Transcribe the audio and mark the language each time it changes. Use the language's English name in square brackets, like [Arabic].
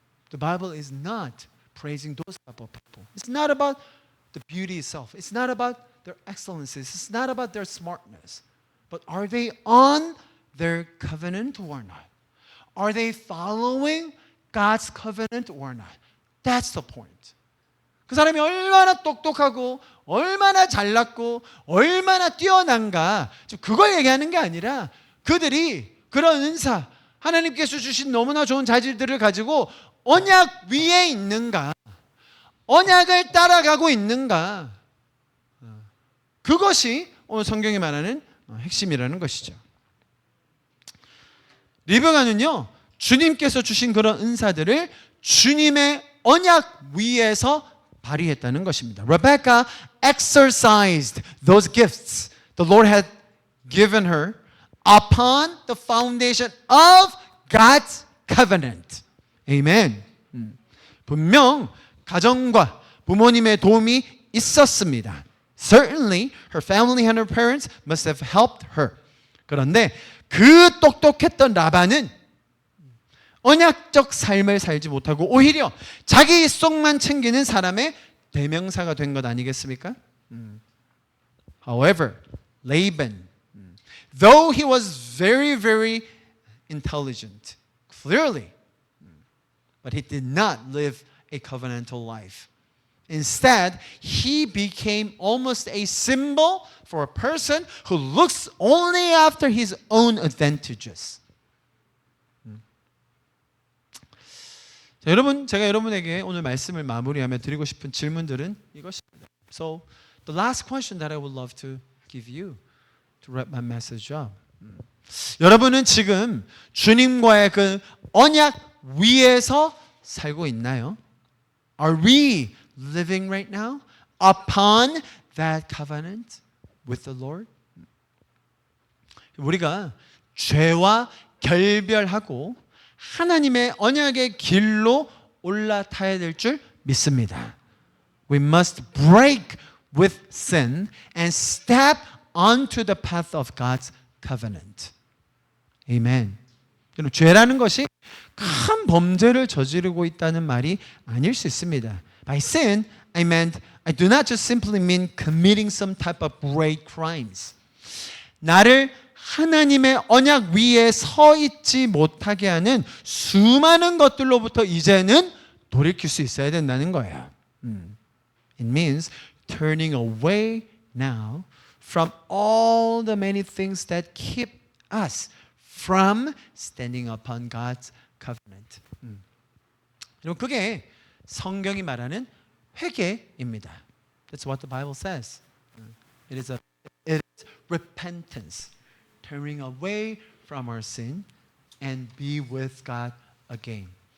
[English] The Bible is not praising those type of people. It's not about the beauty itself. It's not about their excellencies. It's not about their smartness. But are they on their covenant or not? Are they following God's covenant or not? That's the point. [Korean] 그 사람이 얼마나 똑똑하고 얼마나 잘났고 얼마나 뛰어난가, 그걸 얘기하는 게 아니라 그들이 그런 은사, 하나님께서 주신 너무나 좋은 자질들을 가지고 언약 위에 있는가, 언약을 따라가고 있는가, 그것이 오늘 성경이 말하는 핵심이라는 것이죠. 리브가는요, 주님께서 주신 그런 은사들을 주님의 언약 위에서 발휘했다는 것입니다. [English] Rebecca exercised those gifts the Lord had given her upon the foundation of God's covenant. Amen. [Korean] 분명 가정과 부모님의 도움이 있었습니다. [English] Certainly her family and her parents must have helped her. [Korean] 그런데 그 똑똑했던 라반은 언약적 삶을 살지 못하고 오히려 자기 속만 챙기는 사람의 대명사가 된 것 아니겠습니까? [English] However, Laban, though he was very, very intelligent, clearly, but he did not live a covenantal life. Instead, he became almost a symbol for a person who looks only after his own advantages. [Korean] 자, 여러분, 제가 여러분에게 오늘 말씀을 마무리하며 드리고 싶은 질문들은 이것입니다. [English] So, the last question that I would love to give you to wrap my message up. [Korean] 여러분은 지금 주님과의 그 언약 위에서 살고 있나요? [English] Are we living right now upon that covenant with the Lord? [Korean] 우리가 죄와 결별하고 하나님의 언약의 길로 올라타야 될 줄 믿습니다. [English] We must break with sin and step onto the path of God's covenant. Amen. [Korean] 그럼 죄라는 것이 큰 범죄를 저지르고 있다는 말이 아닐 수 있습니다. [English] By sin, I do not just simply mean committing some type of great crimes. [Korean] 나를 하나님의 언약 위에 서 있지 못하게 하는 수많은 것들로부터 이제는 돌이킬 수 있어야 된다는 거예요. [English] It means turning away now from all the many things that keep us from standing upon God's covenant. [Korean] 여러분, 그게 성경이 말하는 회개입니다. [English] That's what the Bible says. It is repentance. Turning away from our sin and be with God again.